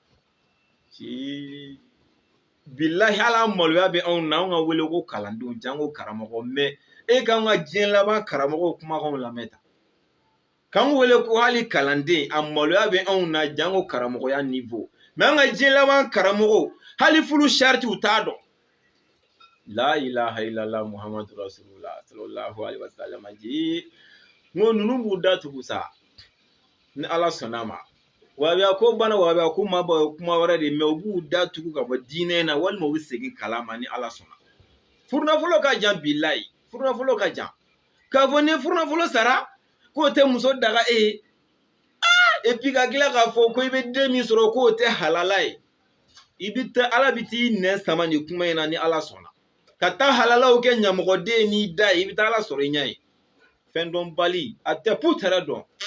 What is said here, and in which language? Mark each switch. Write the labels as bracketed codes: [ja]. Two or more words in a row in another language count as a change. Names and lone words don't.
[bm] bilahi ala maloya bɛ anw na anw ka wele ko kalandenw jango karamɔgɔ mɛ e k'an ka diɲɛ laban karamɔgɔw kumakanw lamɛn ta k'an wele ko hali kalanden a maloya bɛ anw na jango karamɔgɔya niveau mɛ an ka diɲɛ laban karamɔgɔw hali furu sariti u t'a dɔn [ar] لا إله إلا الله محمد رسول الله صلى الله عليه وسلم [bm] n ko ninnu b'u da tugu sa ni ala sɔnna ma wahabiya ko bana wahabiya ko ma bɔ kuma wɛrɛ de mɛ u b'u da tugu ka bɔ diinɛ na walima u bɛ segin kalama ni ala sɔnna furunafolo ka jan bilayi furunafolo ka jan k'a fɔ ni furunafolo sara k'o tɛ muso daga e ye [fr] et puis [bm] ka tila k'a fɔ ko i bɛ den min sɔrɔ k'o tɛ halala ye i bɛ taa ala bɛ t'i nɛ sama nin kuma in na ni ala sɔnna ka taa halalaw kɛ ɲɛmɔgɔden n'i da ye i bɛ taa ala sɔrɔ i ɲɛ ye fɛn dɔn bali a tɛ pu tɛrɛ dɔn